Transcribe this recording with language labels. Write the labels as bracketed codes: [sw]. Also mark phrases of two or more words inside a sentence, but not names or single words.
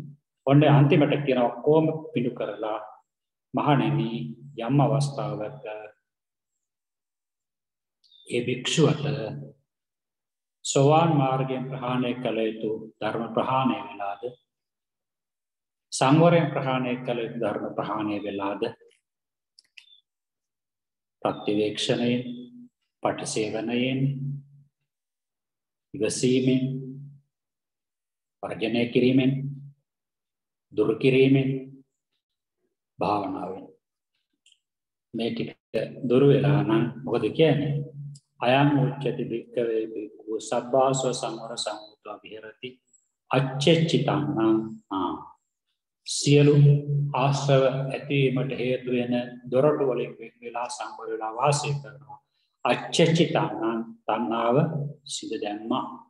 [si] ඔන්න අන්තිමට කියනවා කොහොම පිටු කරලා මහණෙනි යම් අවස්ථාවක ඒ භික්ෂුවට සෝවාන් මාර්ගයෙන් ප්‍රහාණය කළ යුතු ධර්ම ප්‍රහාණය වෙලාද සංවරයෙන් ප්‍රහාණය කළ යුතු ධර්ම ප්‍රහාණය වෙලාද ප්‍රතිවේක්ෂණයෙන් පටිසේවනයෙන් ඉවසීමෙන් වර්ජනය කිරීමෙන් දුරු කිරීමෙන් භාවනාවෙන් මේ ටික දුරු වෙලා නම් මොකද කියන්නේ [pi] අයං උච්චති භික්ඛවේ භික්ඛු සබ්බාසව සංවර සංයුතව විහෙරති අච්චෙච්චිතං [si] සියලු ආශ්‍රව ඇතිවීමට හේතු වෙන දොරටු වලින් වෙන් වෙලා සංවර වෙලා වාසය කරනවා අච්චෙච්චිතං තණ්හාව සිඳ දැම්මා